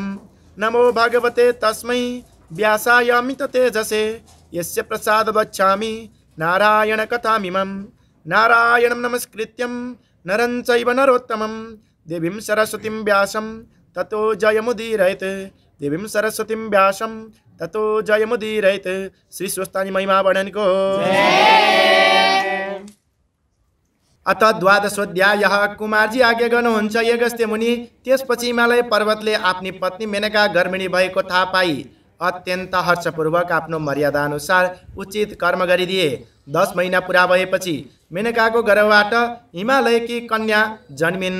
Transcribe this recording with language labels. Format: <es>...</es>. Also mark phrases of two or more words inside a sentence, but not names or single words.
<sa>नमो भगवते तस्मै व्यासायामित तेजसे यस्य प्रसाद वक्षामि नारायण कथामिमं नारायणं नमस्कृत्यं नरं चैव नरोत्तमं देवीं सरस्वतीं व्यासं ततो जयमुदीरयेत् देवीं सरस्वतीं व्यासं ततो जयमुदीरयेत्।</sa> <ne>श्री स्वस्थानी महिमा वर्णनको</ne> <sa>अथ द्वादशोऽध्यायः।</sa> <ne>कुमारजी आज्ञा गर्नुहुन्छ यगस्त्य मुनि। त्यसपछि हिमालय पर्वतले आफ्नी पत्नी मेनका गर्भिणी भएको थाहा पाई अत्यन्त हर्षपूर्वक आफ्नो मर्यादा अनुसार उचित कर्म गरिदिए। 10 महिना पुरा भएपछि मेनकाको गर्भबाट हिमालयकी कन्या जन्मिन्।</ne>